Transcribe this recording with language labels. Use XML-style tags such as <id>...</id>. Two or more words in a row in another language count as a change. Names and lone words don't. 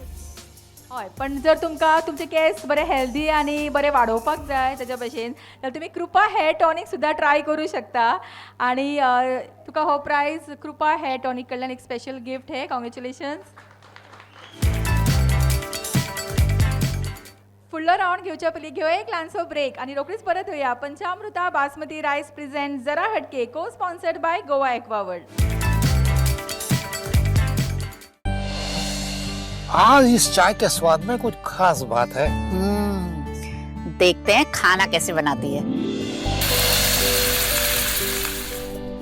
<kok>हय, पण जर तुमकां तुमचे केस बरे हेल्दी आनी बरे वाडोवपाक जाय तेज्या भशेन जाल्यार तुमी कृपा हेअर टॉनिक सुद्दां ट्राय करूं शकता. आनी तुका हो प्रायज कृपा हेअर टॉनिक कडल्यान एक</kok> <en>special gift</en> <kok>हे. कॉंग्रॅच्युलेशन्स. फुडलो रावंड घेवच्या पयलीं घेवया एक ल्हानसो ब्रेक आनी रोखडीच परत येवया.</kok> <en>Panchamrita Basmati Rice present Zara Hatke, co sponsored by Goa Aqua World.</en> <hi>आज इस चाय के स्वाद में कुछ खास बात है. देखते हैं खाना कैसे बनाती है.</hi>